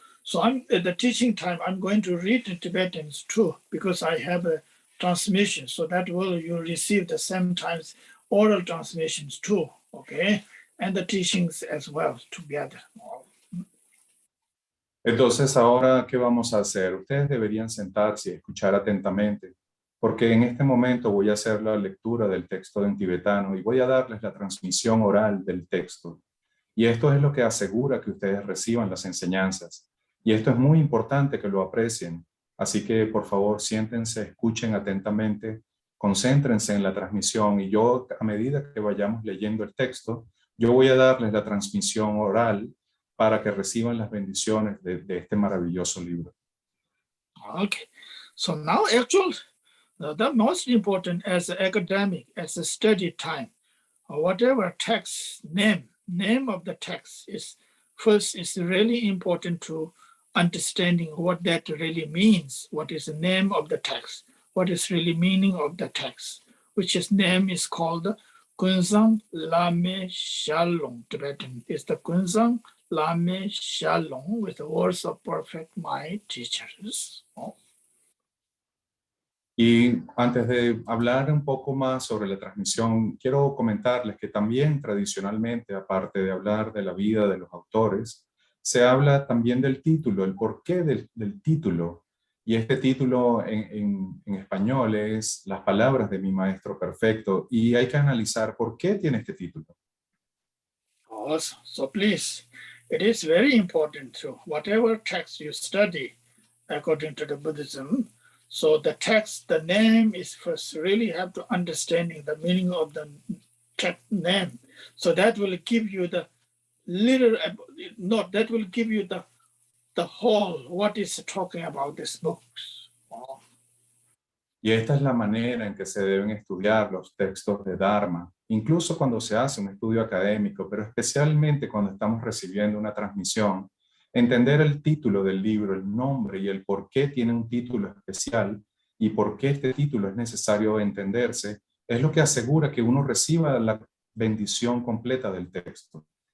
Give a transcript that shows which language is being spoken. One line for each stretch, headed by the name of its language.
English: So at the teaching time, I'm going to read in Tibetans too, because I have a transmission. So that will you receive the same times oral transmissions too, okay? And the teachings as well together.
Spanish: Entonces, ahora, ¿qué vamos a hacer? Ustedes deberían sentarse y escuchar atentamente, porque en este momento voy a hacer la lectura del texto en tibetano y voy a darles la transmisión oral del texto. Y esto es lo que asegura que ustedes reciban las enseñanzas. Y esto es muy importante que lo aprecien. Así que, por favor, siéntense, escuchen atentamente, concéntrense en la transmisión, y yo, a medida que vayamos leyendo el texto, yo voy a darles la transmisión oral para que reciban las bendiciones de este maravilloso libro.
English: Okay, so now actually, the most important as an academic, as a study time, or whatever text name of the text is first is really important to understanding what that really means. What is the name of the text? What is really meaning of the text? Which is name is called Kunzang Lame Shalom Tibetan. It's the Kunzang Lama Shalom with the words of perfect my teachers.
Spanish: Y antes de hablar un poco más sobre la transmisión, quiero comentarles que también tradicionalmente, aparte de hablar de la vida de los autores, se habla también del título, el porqué del título. Y este título en español es Las palabras de mi maestro perfecto. Y hay que analizar por qué tiene este título.
English: Awesome. So please, it is very important to whatever text you study according to the Buddhism. So the text, the name is first really have to understanding the meaning of the text name. So that will give you the little, not that will give you the whole, what is talking about this books.
Spanish: Y esta es la manera en que se deben estudiar los textos de Dharma, incluso cuando se hace un estudio académico, pero especialmente cuando estamos recibiendo una transmisión. Entender el título del libro, el nombre y el por qué tiene un título especial y por qué este título es necesario entenderse, es lo que asegura que uno reciba la bendición completa del texto.